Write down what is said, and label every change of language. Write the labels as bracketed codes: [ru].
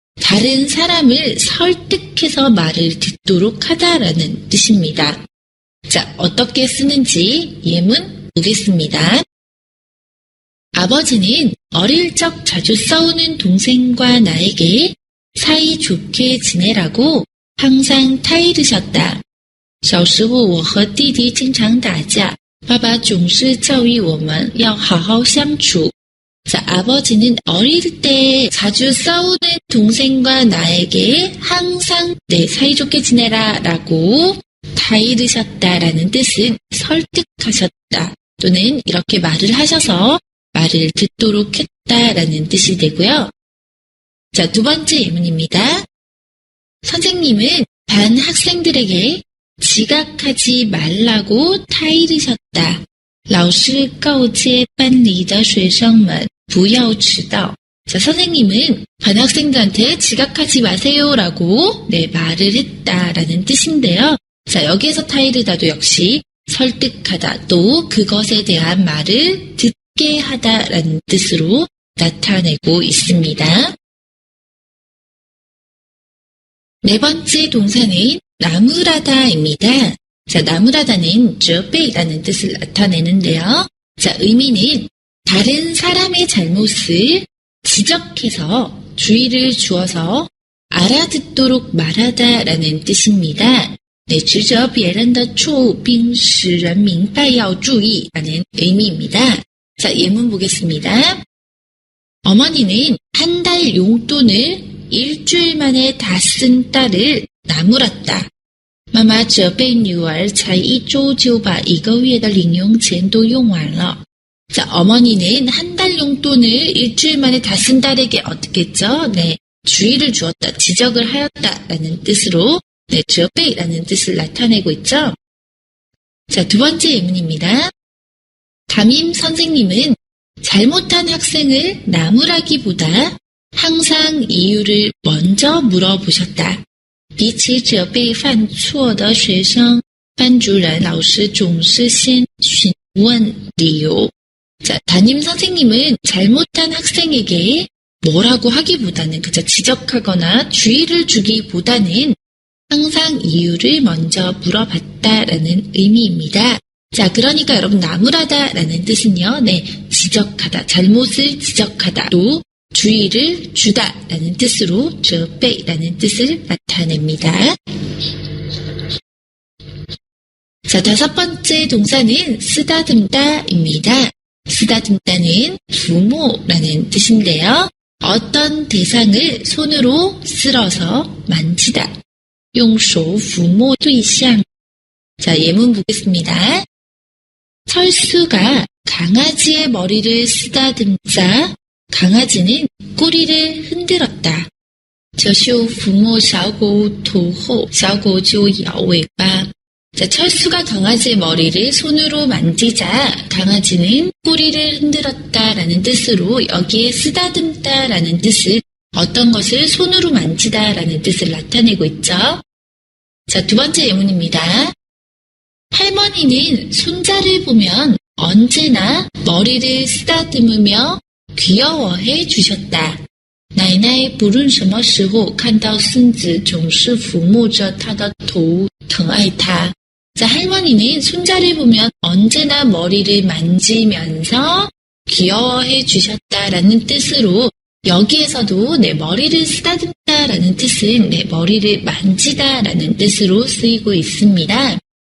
[ko] 다른 사람을 설득해서 말을 듣도록 하다라는 뜻입니다. 자, 어떻게 쓰는지 예문 보겠습니다. 아버지는 어릴 적 자주 싸우는 동생과 나에게 사이좋게 지내라고 항상 타이르셨다. [zh] 小时候我和弟弟经常打架，爸爸总是教育我们要好好相处. [ko] 자, 아버지는 어릴 때 자주 싸우는 동생과 나에게 항상 사이좋게 지내라 라고 타이르셨다라는 뜻은 설득하셨다 또는 이렇게 말을 하셔서 말을 듣도록 했다라는 뜻이 되고요. 자, 두 번째 예문입니다. 선생님은 반 학생들에게 지각하지 말라고 타이르셨다. [zh] 老师告诫班里的学生们不要迟到. [ko] 자, 선생님은 반 학생들한테 지각하지 마세요라고 말을 했다라는 뜻인데요. 자, 여기에서 타이르다도 역시 설득하다 또 그것에 대한 말을 함께 하다라는 뜻으로 나타내고 있습니다. 네 번째 동사는 나무라다입니다. 자, 나무라다는 저배라는 뜻을 나타내는데요. 자, 의미는 다른 사람의 잘못을 지적해서 주의를 주어서 알아듣도록 말하다라는 뜻입니다. 네, [zh] 指责别人的错误并使人明白要注意 [ko] 라는 의미입니다. 자, 예문 보겠습니다. 어머니는 한 달 용돈을 일주일 만에 다 쓴 딸을 나무랐다. [zh] 妈妈责备女儿才一周就把一个月的零用钱都用完了. [ko] 자, 어머니는 한 달 용돈을 일주일 만에 다 쓴 딸에게 어떻게 했죠? 네, 주의를 주었다, 지적을 하였다라는 뜻으로 네, 责备라는 뜻을 나타내고 있죠. 자, 두 번째 예문입니다. 담임 선생님은 잘못한 학생을 나무라기보다 항상 이유를 먼저 물어보셨다. [zh] 比起责备犯错的学生，班主任老师总是先询问理由. [ko] 자, 담임 선생님은 잘못한 학생에게 뭐라고 하기보다는 그저 지적하거나 주의를 주기보다는 항상 이유를 먼저 물어봤다라는 의미입니다. 자, 그러니까 여러분 나무라다라는 뜻은요, 네, 지적하다, 잘못을 지적하다, 또 주의를 주다라는 뜻으로 责备라는 뜻을 나타냅니다. 자, 다섯 번째 동사는 쓰다듬다입니다. 쓰다듬다는 부모라는 뜻인데요. 어떤 대상을 손으로 쓸어서 만지다. [zh] 用手抚摸对象. [ko] 자, 예문 보겠습니다. 철수가 강아지의 머리를 쓰다듬자 강아지는 꼬리를 흔들었다. [zh] 这秀抚摸小狗头后，小狗就摇尾巴. [ko] 자, 철수가 강아지의 머리를 손으로 만지자 강아지는 꼬리를 흔들었다라는 뜻으로 여기에 쓰다듬다라는 뜻은 어떤 것을 손으로 만지다라는 뜻을 나타내고 있죠. 자, 두 번째 예문입니다. 할머니는 손자를 보면 언제나 머리를 쓰다듬으며 귀여워해 주셨다. [zh] 奶奶不论什么时候看到孙子总是抚摸着他的头，疼爱他. [ko] 자, 할머니는 손자를 보면 언제나 머리를 만지면서 귀여워해 주셨다라는 뜻으로 여기에서도 네, 머리를 쓰다듬다라는 뜻은 네, 머리를 만지다라는 뜻으로 쓰이고 있습니다.